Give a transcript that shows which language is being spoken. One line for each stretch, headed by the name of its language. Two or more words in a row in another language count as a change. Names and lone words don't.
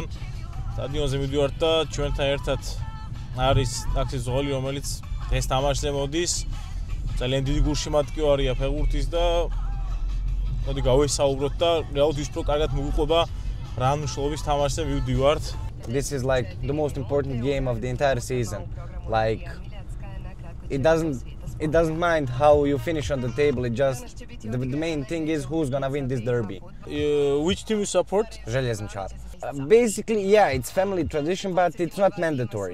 Georgian: სტადიონზე მივდივართ და ჩვენთან ერთად არის ტაქსის ზღოლი, რომელიც დღეს თამაშზე მოდის. ძალიან დიდი გულშემატკივარია ფეხბურთის და მოდი გავესაუბროთ და რეალურად ის უფრო კარგად მოგვიყვება რა მნიშვნელობის თამაშზე მივდივართ.
English: This is like the most important game of the entire season. Like it doesn't mind how you finish on the table. It just the main thing is who's gonna win this derby. Which team you support? Željezničar. Basically, yeah, it's family tradition, but it's not mandatory.